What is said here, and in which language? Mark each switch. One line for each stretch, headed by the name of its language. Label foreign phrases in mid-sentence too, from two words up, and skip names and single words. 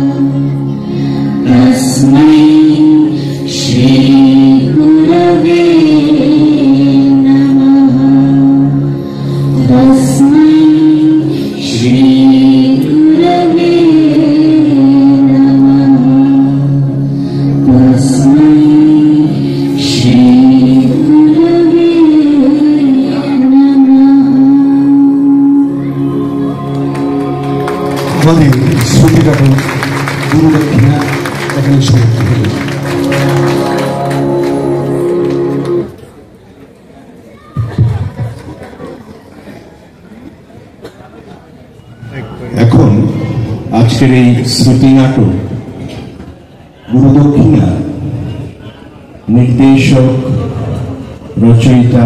Sanskrit: तस्मै श्रीगुरवे नमः। तस्मै श्रीगुरवे नमः। तस्मै श्रीगुरवे
Bangla: আমাদের শ্রুতিকাঠন গুরু দক্ষিণা এখানে সমাপ্ত হল। এখন আজকের এই শ্রুতি নাটক গুরু দক্ষিণা নির্দেশক, রচয়িতা